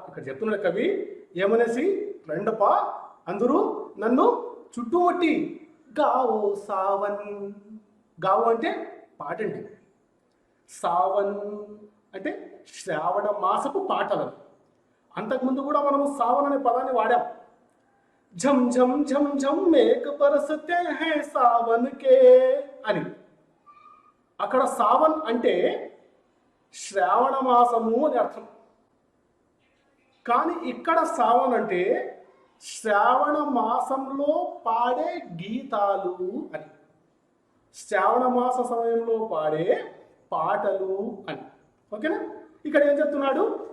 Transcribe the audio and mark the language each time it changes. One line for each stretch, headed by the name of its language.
Telugu: ఇక్కడ చెప్తున్నాడు కవి ఏమనేసి, రండపా అందరూ నన్ను చుట్టుముట్టి గావో సావన్, గావో అంటే పాడండి, సావన్ అంటే శ్రావణ మాసపు పాటలు। అంతకుముందు కూడా మనం సావన్ అనే పదాన్ని వాడాం।
Hindi: झम झम झम झम मेघ बरसते हैं सावन के అని।
Telugu: అక్కడ సావన్ అంటే శ్రావణ మాసము అని అర్థం, కానీ ఇక్కడ సావన్ అంటే శ్రావణ మాసంలో పాడే గీతాలు అని, శ్రావణ మాస సమయంలో పాడే పాటలు అని। ఓకేనా? ఇక్కడ ఏం చెప్తున్నాడు?